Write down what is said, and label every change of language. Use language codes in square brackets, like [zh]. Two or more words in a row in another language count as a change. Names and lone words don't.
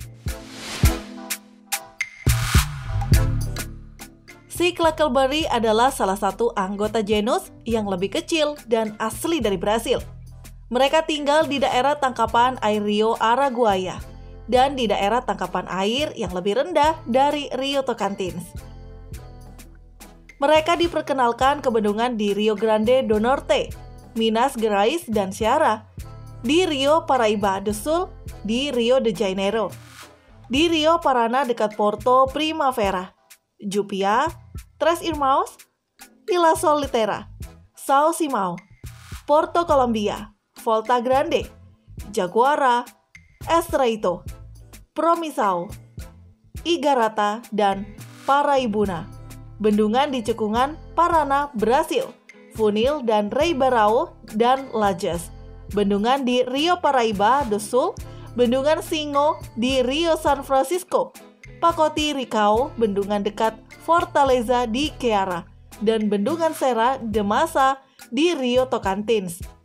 [id] Sikla Carberry adalah salah satu anggota genus yang lebih kecil dan asli dari Brasil. Mereka tinggal di daerah tangkapan air Rio Araguaia dan di daerah tangkapan air yang lebih rendah dari Rio Tocantins. Mereka diperkenalkan ke bendungan di Rio Grande do Norte, Minas Gerais, dan Ceará, di Rio Paraíba do Sul, di Rio de Janeiro, di Rio Paraná dekat Porto Primavera, Jupia, Tres Irmãos, Ilha Solteira, São Simão, Porto Colombia, Volta Grande, Jaguara, Estreito, Promissão, Igarata, dan Paraibuna. Bendungan di cekungan Paraná, Brasil, Funil dan Ribeirão dan Lajes. Bendungan di Rio Paraíba do Sul, Bendungan Singo di Rio San Francisco, Pacote Ricao, bendungan dekat Fortaleza di Ceará, dan Bendungan Serra de Massa di Rio Tocantins.